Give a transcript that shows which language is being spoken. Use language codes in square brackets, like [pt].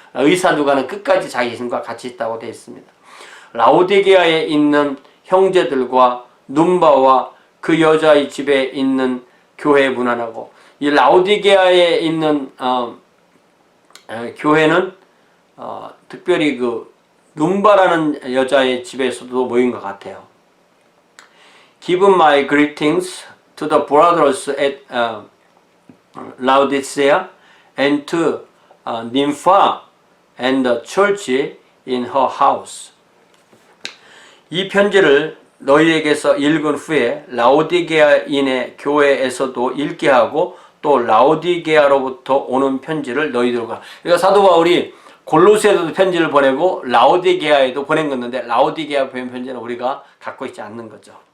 [ko] 의사 누가는 끝까지 자기 신과 같이 있다고 되어 있습니다. 라오디게아에 있는 형제들과 눈바와 그 여자의 집에 있는 교회에 문안하고, 이 라오디게아에 있는 교회는 특별히 그 눈바라는 여자의 집에서도 모인 것 같아요. [en] Give my greetings to the brothers at Laodicea and to Nympha and the church in her house. [ko] 이 편지를 너희에게서 읽은 후에 라오디게아인의 교회에서도 읽게 하고 또 라오디게아로부터 오는 편지를 너희들과. 그러니까 사도 바울이 골로새에도 편지를 보내고 라오디게아에도 보낸 건데 라오디게아 편지는 우리가 갖고 있지 않는 거죠.